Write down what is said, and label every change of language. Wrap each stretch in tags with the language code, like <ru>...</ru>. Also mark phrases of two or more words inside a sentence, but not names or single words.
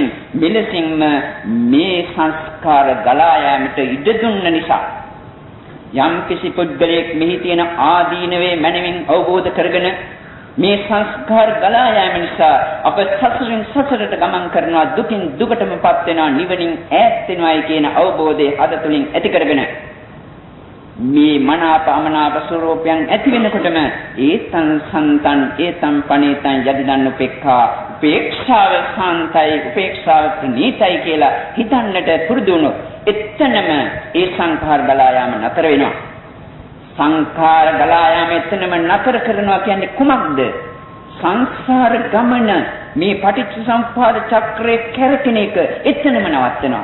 <si>මෙලෙසින්ම මේ සංස්කාර ගලා යාමට ඉඩ දුන්න නිසා යම් කිසි පුද්ගලයෙක් මෙහි තියෙන ආදීනවේ මනමින් අවබෝධ කරගෙන මේ සංස්කාර ගලා යාම නිසා අප සසරින් සසරට ගමන් කරනවා, දුකින් දුකටමපත් වෙනවා, නිවනින් ඈත් වෙනවායි කියන අවබෝධය අද තුලින් ඇති කරගෙන මේ මනාප අමනාප ස්වરૂපයන් ඇති වෙනකොටම</si> <pi>ඒතං සන්තං ඒතං පණිතං යදිදන් උපේක්ඛා.</pi> <si>උපේක්ෂාව සාන්තයි උපේක්ෂාව ප්‍රණීතයි කියලා හිතන්නට පුරුදු වුණොත් එතනම ඒ සංඛාර ගලා යාම නතර වෙනවා. සංඛාර ගලායාම එතනම නතර කරනවා කියන්නේ කුමක්ද? සංසාර ගමන මේ පටිච්චසමුප්පාද චක්‍රයේ කැරකෙන එක එතනම නවත්තනවා.</si>